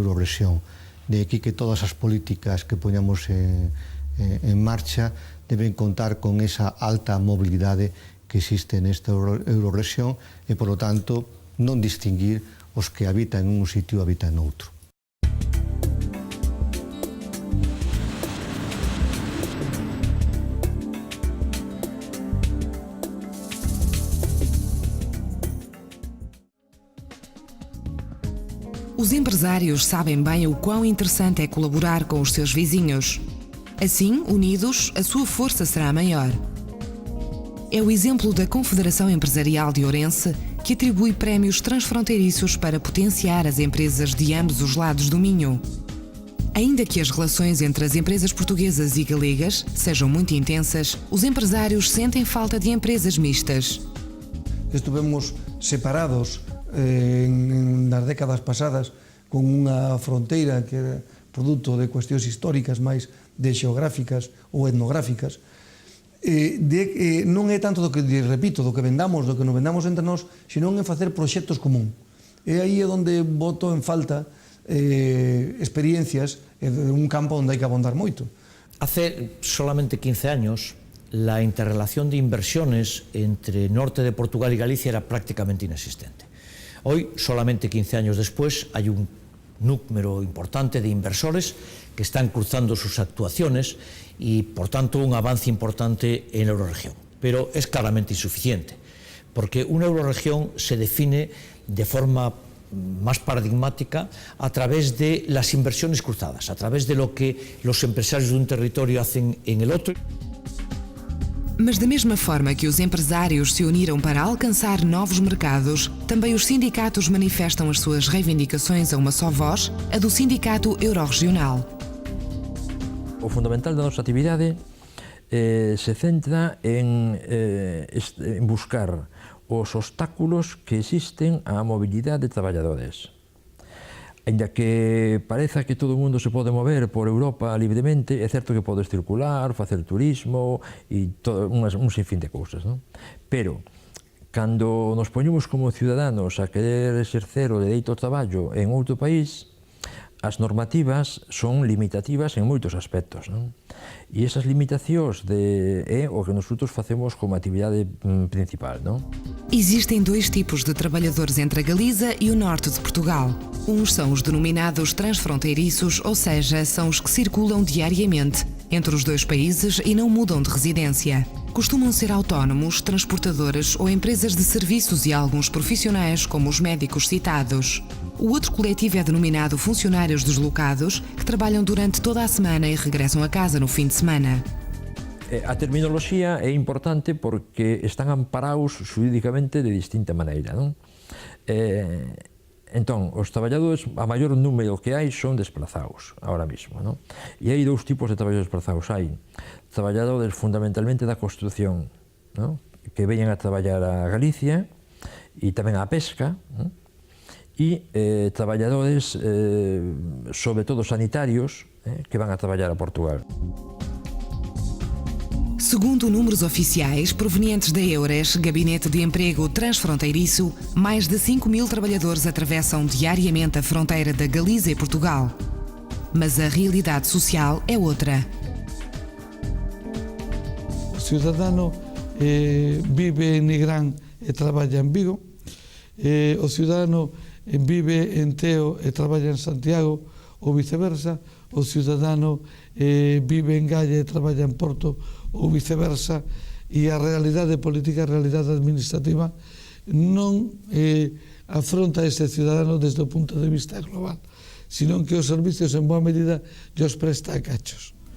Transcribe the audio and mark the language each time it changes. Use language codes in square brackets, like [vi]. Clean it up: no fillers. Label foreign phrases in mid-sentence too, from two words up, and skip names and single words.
[gl] De aquí que todas as políticas que poñamos en en marcha deben contar con esa alta mobilidade que existe nesta eurorrexión e, polo tanto, non distinguir os que habitan en un sitio e habitan noutro. [pt] Os empresários sabem bem o quão interessante é colaborar com os seus vizinhos. Assim, unidos, a sua força será maior. É o exemplo da Confederação Empresarial de Ourense, que atribui prémios transfronteiriços para potenciar as empresas de ambos os lados do Minho. Ainda que as relações entre as empresas portuguesas e galegas sejam muito intensas, os empresários sentem falta de empresas mistas. [gl] Estivemos separados nas décadas pasadas con unha fronteira que era produto de cuestións históricas máis de xeográficas ou etnográficas. Non é tanto do que, repito, do que vendamos, do que nos vendamos entre nós, senón en facer proxectos común. E aí é onde boto en falta experiencias de un campo onde hai que abondar moito. [es] Hace solamente 15 años, la interrelación de inversiones entre norte de Portugal y Galicia era prácticamente inexistente. Hoy, solamente 15 años después, hay un número importante de inversores que están cruzando sus actuaciones y, por tanto, un avance importante en la eurorregión. Pero es claramente insuficiente, porque una eurorregión se define de forma más paradigmática a través de las inversiones cruzadas, a través de lo que los empresarios de un territorio hacen en el otro. [pt] Mas da mesma forma que os empresários se uniram para alcançar novos mercados, também os sindicatos manifestam as suas reivindicações a uma só voz, a do Sindicato Eurorregional. [gl] O fundamental da nosa actividade se centra en buscar os obstáculos que existen á mobilidade de traballadores. Ainda que pareza que todo o mundo se pode mover por Europa libremente, é certo que podes circular, facer turismo e un sinfín de cousas, non? Pero, cando nos poñemos como ciudadanos a querer exercer o dereito ao traballo en outro país, as normativas son limitativas en moitos aspectos, non? E esas limitacións é o que nosotros facemos como actividade principal, non? [pt] Existem dois tipos de trabalhadores entre a Galiza e o norte de Portugal. Uns são os denominados transfronteiriços, ou seja, são os que circulam diariamente entre os dois países e não mudam de residência. Costumam ser autónomos, transportadores ou empresas de serviços e alguns profissionais, como os médicos citados. O outro coletivo é denominado funcionários deslocados, que trabalham durante toda a semana e regressam a casa no fim de semana. [gl] A terminoloxía é importante porque están amparados xurídicamente de distinta maneira, non? Entón, os traballadores, a maior número que hai son desplazados, [es] ahora mismo, [gl] non? E hai dous tipos de traballadores desplazados. Hai traballadores fundamentalmente da construción, non? Que veñen a traballar a Galicia e tamén a pesca, non? E traballadores, sobre todo sanitarios, que van a trabalhar a Portugal. [pt] Segundo números oficiais provenientes da EURES, Gabinete de Emprego Transfronteiriço, mais de 5.000 trabalhadores atravessam diariamente a fronteira da Galiza e Portugal. Mas a realidade social é outra. [gl] O cidadano vive en Nigrán e traballa en Vigo, o cidadano vive en Teo e traballa en Santiago, ou viceversa, o cidadano vive en Gaia e traballa en Porto, ou viceversa, e a realidade política, a realidade administrativa non afronta este cidadano desde o punto de vista global, sino que os servicios en boa medida os presta a cachos.